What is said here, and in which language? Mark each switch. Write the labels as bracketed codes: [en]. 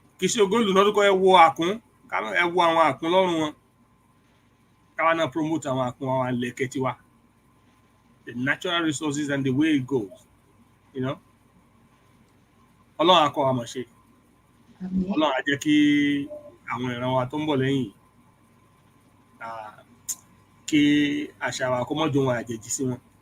[yo] Kì í ṣe ògo ìlú náà tó kọ́ ẹ wọ àkún, ẹ wọ àwọn àkún lọ́rùn wọn. Káwa náà promote àwọn àkún àwọn àlẹ̀kẹ̀ tiwa. [en] the natural resources and the way it goes, you know. [yo] Ọlọ́run á kọ́ wa mọ̀ ṣe. Àmín. Ọlọ́run á jẹ́ kí àwọn ìran wa tó ń bọ̀ lẹ́yìn kí àṣà wa kó mọ́ jọ wọn àjèjì sí wọn.